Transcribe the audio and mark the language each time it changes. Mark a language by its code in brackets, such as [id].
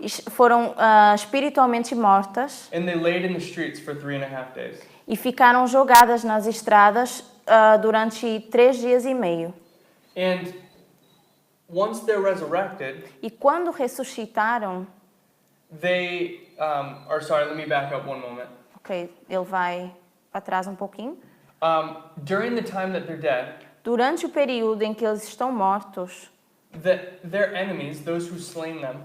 [pt] foram espiritualmente mortas [en] and they laid in the streets for 3.5 days. [pt] e ficaram jogadas nas estradas durante 3 dias e meio. [en] And once they're resurrected, [pt] E quando ressuscitaram, [en] they let me back up one moment. [pt] ok, ele vai para trás um pouquinho. [en] During the time that they're dead, [pt] Durante o período em que eles estão mortos, [en] their enemies, those who slain them,